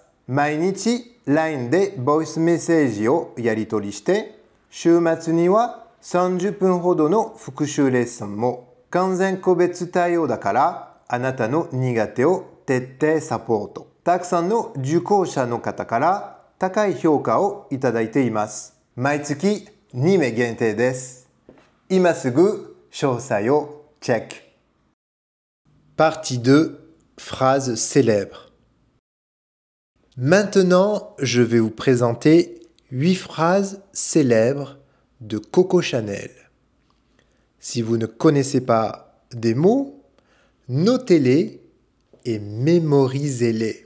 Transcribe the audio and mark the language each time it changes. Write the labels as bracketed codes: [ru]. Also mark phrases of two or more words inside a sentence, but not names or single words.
[ja] 毎日 LINE でボイスメッセージをやり取りして、週末には30分ほどの復習レッスンも完全個別対応だからあなたの苦手を徹底サポート。たくさんの受講者の方から高い評価をいただいています。毎月2名限定です。今すぐ詳細をチェック。 [fr] Partie 2, phrases célèbres. Maintenant, je vais vous présenter 8 phrases célèbres de Coco Chanel. Si vous ne connaissez pas des mots, notez-les et mémorisez-les.